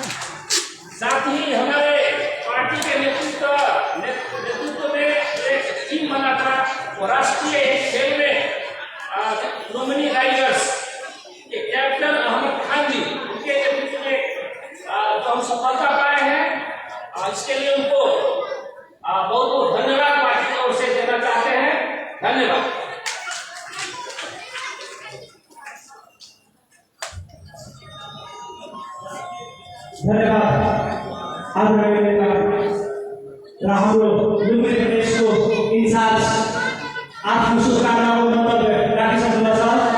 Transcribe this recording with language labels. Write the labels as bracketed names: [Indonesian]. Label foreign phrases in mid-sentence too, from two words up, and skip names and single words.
[Hindi] साथ ही हमारे पार्टी के नेतृत्व में एक टीम बना था वो राष्ट्रीय खेल में नॉमिनी राइडर्स के कैप्टन अहमद खान जी, उनके नेतृत्व में तो हम सफलता पाए हैं। इसके लिए उनको बहुत बहुत धन्यवाद पार्टी की ओर से देना चाहते हैं। धन्यवाद। [Nepali] हाम्रो लुम्बिनी प्रदेशको इन्चार्ज आफ्नो शुभकामनाको मतलब राखिसक्नुभएको छ।